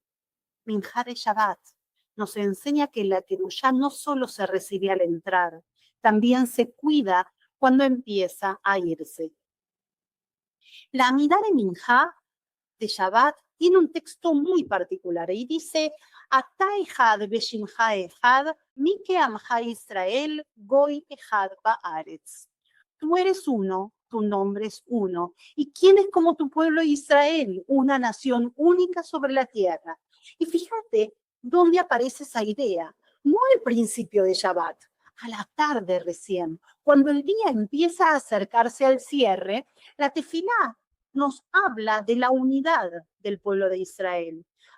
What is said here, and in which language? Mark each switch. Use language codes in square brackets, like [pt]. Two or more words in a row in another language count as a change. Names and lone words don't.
[es] Minjá de Shabbat nos enseña que la Kedushá no solo se recibe al entrar, también se cuida cuando empieza a irse. La Amidá de Minjá de Shabbat tiene un texto muy particular y dice, [he] אתה אחד ושמך אחד ומי כעמך ישראל גוי אחד בארץ. [es] Tú eres uno, tu nombre es uno. ¿Y quién es como tu pueblo Israel? Una nación única sobre la tierra. Y fíjate dónde aparece esa idea. No al principio de Shabbat, a la tarde recién. Cuando el día empieza a acercarse al cierre, la tefilá nos habla de la unidad del pueblo de Israel.